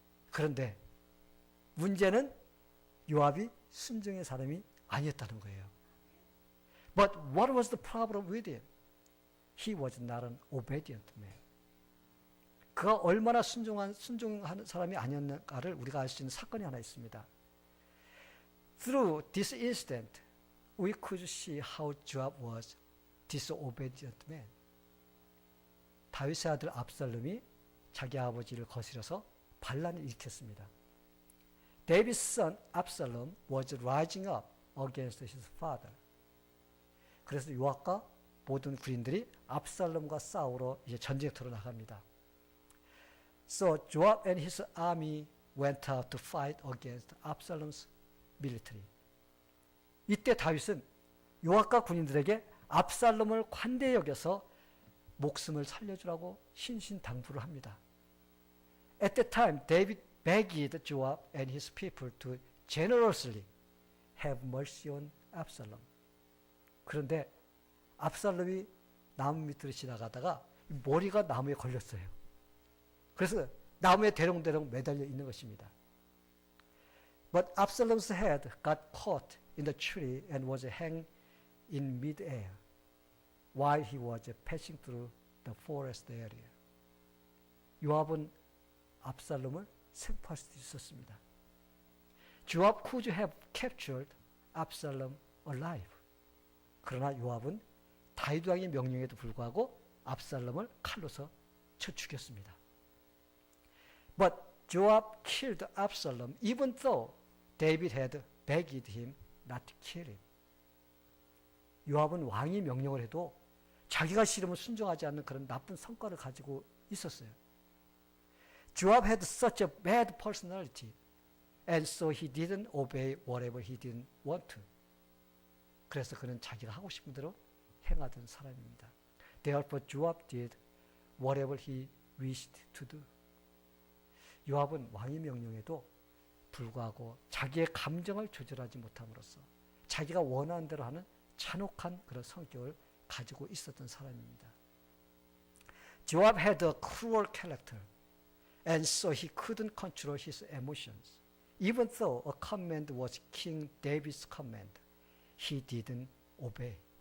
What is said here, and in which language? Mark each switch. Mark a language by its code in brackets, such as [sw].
[ko] 그런데 문제는 요압이 순종의 사람이 아니었다는 거예요. [en] But what was the problem with him? He was not an obedient man. [ko] 그가 얼마나 순종하는 사람이 아니었는가를 우리가 알 수 있는 사건이 하나 있습니다. [en] Through this incident, we could see how Joab was disobedient man. [ko] 다윗의 아들 압살롬이 자기 아버지를 거스려서 반란을 일으켰습니다. [en] David's son Absalom was rising up against his father. [ko] 그래서 요압과 모든 군인들이 압살롬과 싸우러 이제 전쟁터로 나갑니다. [en] So Joab and his army went out to fight against Absalom's military. [ko] 이때 다윗은 요압과 군인들에게 압살롬을 관대히 여겨서 목숨을 살려주라고 신신당부를 합니다. [en] At that time, David begged Joab and his people to generously have mercy on Absalom. [ko] 그런데 압살롬이 나무 밑으로 지나가다가 머리가 나무에 걸렸어요. 그래서 나무에 대롱대롱 매달려 있는 것입니다. [en] But Absalom's head got caught in the tree and was hanging in mid-air while he was passing through the forest area. [ko] 요압은 압살롬을 생포할 수도 있었습니다. [en] Joab could have captured Absalom alive. [ko] 그러나 요압은 다윗 왕의 명령에도 불구하고 압살롬을 칼로서 쳐 죽였습니다. [en] But Joab killed Absalom even though David had begged him not to kill him. [ko] 요압은 왕이 명령을 해도 자기가 싫으면 순종하지 않는 그런 나쁜 성과를 가지고 있었어요. [en] Joab had such a bad personality, and so he didn't obey whatever he didn't want to. [ko] 그래서 그는 자기가 하고 싶은 대로 행하던 사람입니다. [en] Therefore Joab did whatever he wished to do. [ko] 요압은 왕의 명령에도 불구하고 자기의 감정을 조절하지 못함으로써 자기가 원하는 대로 하는 잔혹한 그런 성격을 가지고 있었던 사람입니다. [en] Joab had a cruel character, and so he couldn't control his emotions. Even though a command was King David's command, he didn't obey.